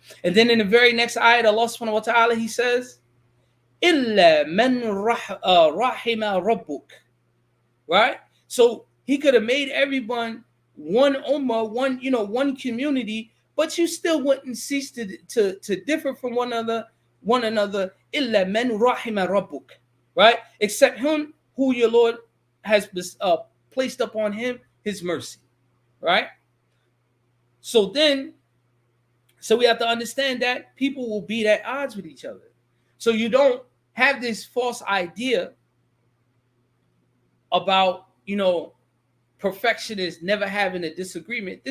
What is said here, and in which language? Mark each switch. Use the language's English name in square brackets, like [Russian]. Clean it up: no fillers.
[English] And then in the very next ayat, Allah subhanahu wa ta'ala, He says, [Arabic] إِلَّا مَنْ رَحِمَ رَبُّكَ, [English] right? So He could have made everyone one ummah, one community, but you still wouldn't cease to differ from one another. [Arabic] إِلَّا مَنْ رَحِمَ رَبُّكَ, right? [English] Except him who your Lord has placed upon him His mercy, right? So we have to understand that people will be at odds with each other. So you don't have this false idea about, perfectionists never having a disagreement.